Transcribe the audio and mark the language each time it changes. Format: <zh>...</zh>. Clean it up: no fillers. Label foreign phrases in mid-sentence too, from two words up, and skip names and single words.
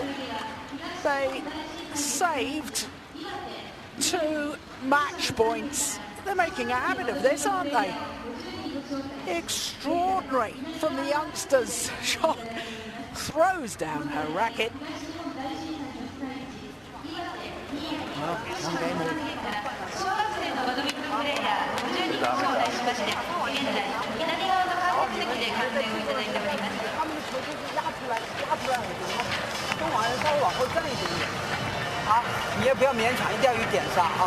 <en>They saved 2 match points. They're making a habit of this, aren't they? Extraordinary from the youngsters. Shot throws down her racket. Well, one game all.</en> <ja>小学生のバドミントンプレーヤー50人招待しまして、現在左側の観客席で観戦をいただいております。</ja> <zh>他们的球就是压出来，跟往稍微往后站一点点。好，你也不要勉强，一定要有点上啊！</zh>